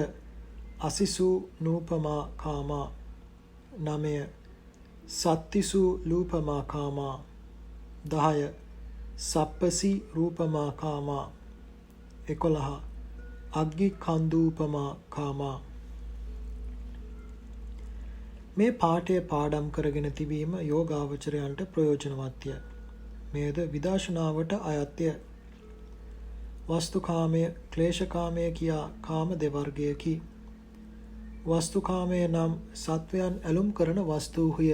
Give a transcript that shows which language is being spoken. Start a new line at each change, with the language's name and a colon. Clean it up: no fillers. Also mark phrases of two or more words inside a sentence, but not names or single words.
Pali: අසිසු නූපමා කාමා 9. සත්තිසු ලූපමා කාමා 10. සප්පසි රූපමා කාමා 11. අග්ගි කන්දූපමා කාමා.
Sinhala: මේ පාඨය පාඩම් කරගෙන තිබීම යෝගාවචරයන්ට ප්‍රයෝජනවත්ය. මෙයද විදර්ශනාවට අයත්ය. වස්තුකාමය, ක්ලේශකාමය කියා කාම දෙවර්ගයකි. වස්තුකාමය නම් සත්වයන් ඇලුම් කරන වස්තූහුය.